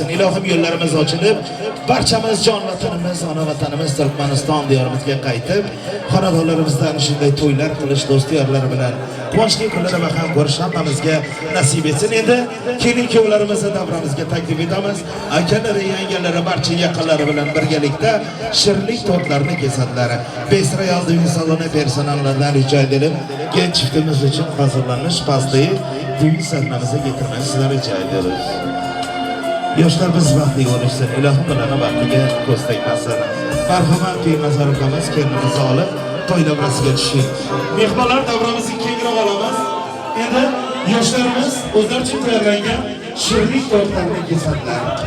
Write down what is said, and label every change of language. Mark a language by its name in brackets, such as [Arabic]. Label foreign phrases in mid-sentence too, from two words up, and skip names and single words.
[Uzbek] Ilohim yo'llarimiz ochilib, barchamiz jon vatanimiz, ona vatanimiz Turkmaniston diyorimizga qaytib, xonadonlarimizdan shunday to'ylar qilish do'styorlar bilan quvonchli kunlarda va ham ko'rish hammamizga nasib etsin. Endi kelin-kuyovlarimizni davramizga taklif etamiz. Akalari, yangalari, barcha yaqinlari bilan birgalikda shirinlik tortlarini kesadilar. [Turkish] Besrayol düğün salonu personellerinden rica edelim. Genç çiftimiz için hazırlanmış pastayı düğün sahnemize getirmesini rica ediyoruz. [Uzbek] Yoshlar biz vaqtli bo'lishsin. Ilohim ularni vaqtiga ko'z tegmasin. Marhamat Pir-Nazar ukamiz kelinimizni olib to'y davrasiga tushing. Mehmonlar davramizni kengroq olamiz. Endi yoshlarimiz o'zlaricha tayyorlangan shirinlik tortlarini kesadilar.